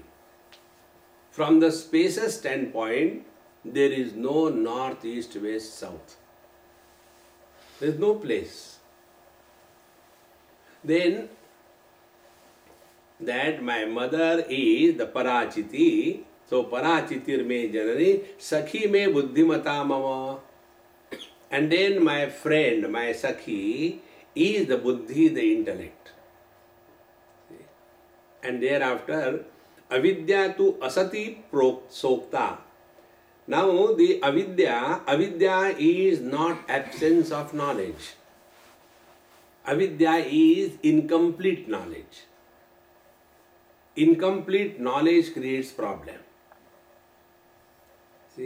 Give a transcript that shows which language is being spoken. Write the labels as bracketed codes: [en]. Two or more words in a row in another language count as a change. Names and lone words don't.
[en] From the spaces standpoint, there is no north, east, west, south. There is no place. Then, that my mother is the Parachiti. [sa] So परचितिर् मे जननी, सखी मे बुद्धिमता मम. [en] And then my friend, my Sakhi, is the buddhi, the intellect. And thereafter, [sa] अविद्या तु असती सोक्ता. [en] Now the avidya is not absence of knowledge. Avidya is incomplete knowledge. incomplete knowledge creates problem. See?